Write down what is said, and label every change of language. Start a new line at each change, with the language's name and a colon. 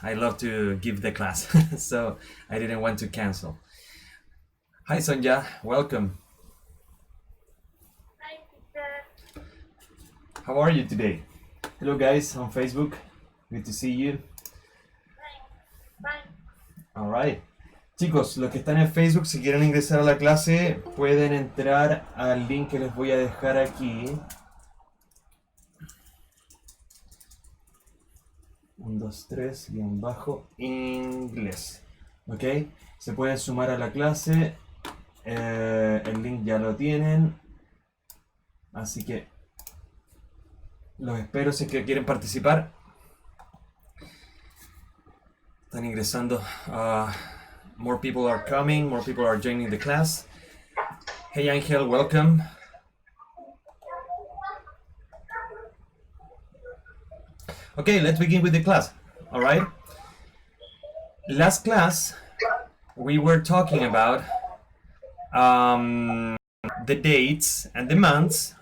English: I love to give the class, so I didn't want to cancel. Hi Songia, welcome. Hi, teacher. How are you today? Hello guys on Facebook, good to see you. Fine. Alright.
Spanish: Chicos, los que están en Facebook, si quieren ingresar a la clase, pueden entrar al link que les voy a dejar aquí. 1, 2, 3, guión bajo, Ingles. Ok, se pueden sumar a la clase. El link ya lo tienen. Así que los espero si es que quieren participar. Están ingresando.
English: More people are coming, more people are joining the class. Hey Angel, welcome. Okay, let's begin with the class. All right. Last class, we were talking about the dates and the months.